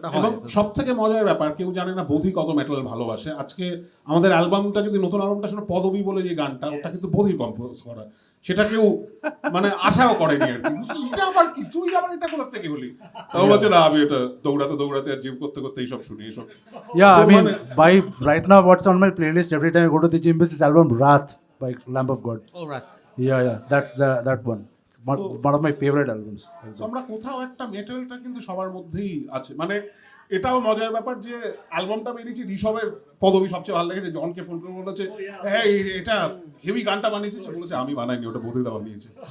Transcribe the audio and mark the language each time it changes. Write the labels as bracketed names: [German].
[Bangla] এবং সব থেকে মজার ব্যাপার, কেউ জানে না বোধি কত মেটাল ভালোবাসে। আজকে আমাদের অ্যালবামটা যদি নতুন অ্যালবামটা শুনে, পদবী বলে যে গানটা, ওটা কিন্তু বোধি কম্পোজ করা, সেটা কেউ মানে আশাও করেনি আর কি। এটা আবার কি, তুই আবার এটা কোথা থেকে বলি? তাও বলছে না, আমি এটা দৌড়াতে আর জিম করতে এইসব শুনি এইসব। [English] Yeah, So, I mean, [Bangla] মানে- [English] by right now, what's on my playlist every time I go to the gym is this album Wrath by Lamb of God. all right. Yeah, that's that one. It's one of my favorite albums. [Bangla] So, আমরা কোথাও একটা মেটালটা কিন্তু সবার মধ্যেই আছে। মানে এটাও মজার ব্যাপার যে অ্যালবামটা বেরিয়েছে, ঋষভের পদবী সবচেয়ে ভালো লেগেছে। জনকে ফোন করে বলেছে, এই এটা হেভি গানটা বানিয়েছে, সে বলেছে আমি বানাইনি, ওটা বোধহয় বানিয়েছে।